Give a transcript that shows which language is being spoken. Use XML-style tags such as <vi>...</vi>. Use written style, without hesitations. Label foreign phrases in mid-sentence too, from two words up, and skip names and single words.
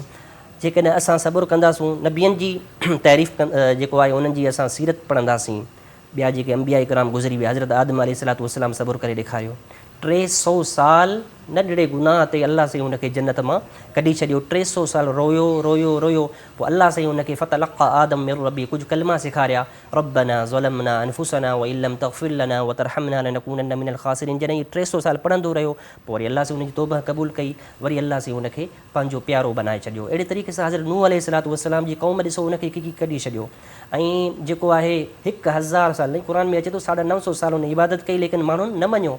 <sd>जेकॾहिं असां सब्र कंदासूं, नबियनि जी तारीफ़ जेको आहे उन्हनि जी असां सीरत पढ़ंदासीं, ॿिया जेके अंबिया इकराम गुज़री विया, हज़रत आदम</sd> <ar>عليه الصلاة والسلام</ar> <sd>सब्र करे ॾेखारियो। 300 साल नंढड़े गुनाह ते अल्लाह साईं हुनखे जन्नत मां कढी छॾियो। 300 साल रोयो रोयो रोयो, पोइ अल्लाह साईं हुनखे</sd> <ar>فتلقى آدم من ربي</ar> <sd>कुझु कलमा सेखारिया,</sd> <ar>ربنا ظلمنا أنفسنا وإن لم تغفر لنا وترحمنا لنكونن من الخاسرين.</ar> <sd>जॾहिं 300 साल पढ़ंदो रहियो, पोइ वरी अल्लाह साईं हुनजी तौबा क़बूल कई, वरी अल्लाह साईं हुनखे पंहिंजो प्यारो बनाए छॾियो। अहिड़े तरीक़े सां हज़रत नूह</sd> <ar>عليه الصلاة والسلام</ar> <sd>जी क़ौम ॾिसो, हुनखे कढी छॾियो। ऐं जेको आहे 1000 साल नहीं, क़ुर में अचे थो 950 साल हुन इबादत कई, लेकिन माण्हुनि न मञियो।</sd>